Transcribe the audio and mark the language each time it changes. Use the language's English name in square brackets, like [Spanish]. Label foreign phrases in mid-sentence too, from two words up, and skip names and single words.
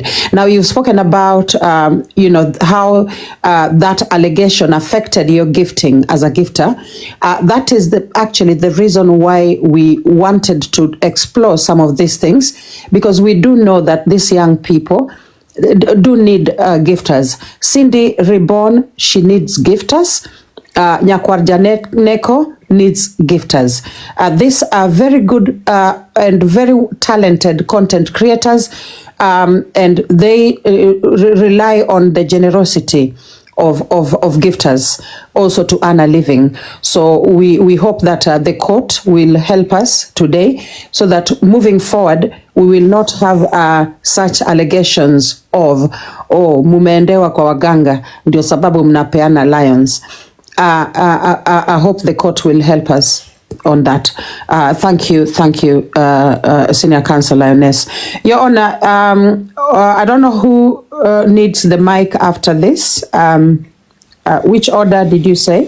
[English] Now you've spoken about, how that allegation affected your gifting as a gifter. That is actually the reason why we wanted to explore some of these things, because we do know that these young people, do need gifters. Cindy Reborn, she needs gifters. Nyakwar Neko needs gifters. These are very good and very talented content creators, and they rely on the generosity of gifters also to earn a living. So we hope that the court will help us today so that moving forward we will not have such allegations of [Swahili] mumeendewa kwa waganga ndio sababu mnapeana [English] lions. I hope the court will help us on that. Thank you, Senior Counsel Lioness. Your Honor, I don't know who needs the mic after this. Which order did you say?